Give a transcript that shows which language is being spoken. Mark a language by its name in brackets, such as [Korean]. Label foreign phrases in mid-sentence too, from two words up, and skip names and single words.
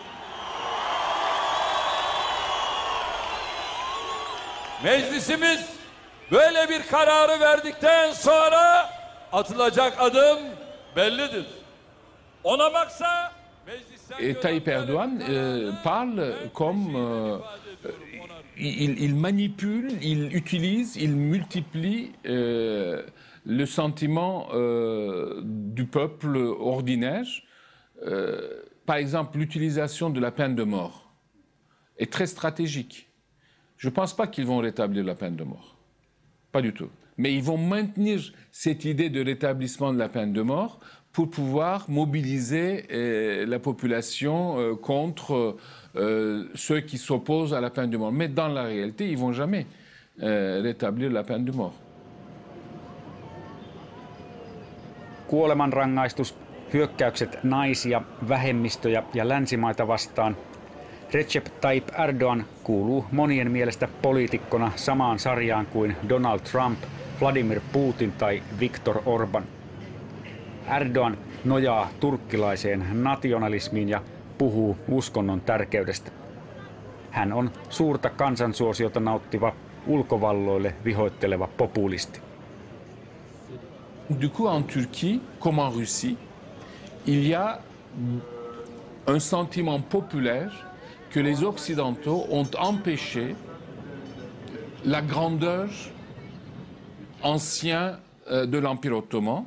[Turkish] Meclisimiz böyle bir kararı verdikten sonra atılacak adım bellidir. Ona baksa [French] Tayyip Erdoğan parle comme il manipule, il utilise, il multiplie le sentiment du peuple ordinaire. Par exemple, l'utilisation de la peine de mort est très stratégique. Je ne pense pas qu'ils vont rétablir la peine de mort. Pas du tout. Mais ils vont maintenir cette idée de rétablissement de la peine de mort pour pouvoir mobiliser la population contre ceux qui s'opposent à la peine de mort. Mais dans la réalité, ils ne vont jamais rétablir la peine de mort. [Finnish] Kuolemanrangaistus, hyökkäykset naisia, vähemmistöjä ja länsimaita vastaan. Recep Tayyip Erdoğan kuuluu monien mielestä poliitikkona samaan sarjaan kuin Donald Trump Vladimir Putin tai Viktor Orban. Erdoğan nojaa turkkilaiseen nationalismiin ja puhuu uskonnon tärkeydestä. Hän on suurta kansansuosiota nauttiva, ulkovalloille vihoitteleva populisti. [French] Du coup, en Turquie, comme en Russie, il y a un sentiment populaire que les Occidentaux ont empêché la grandeur ancienne de l'Empire ottoman.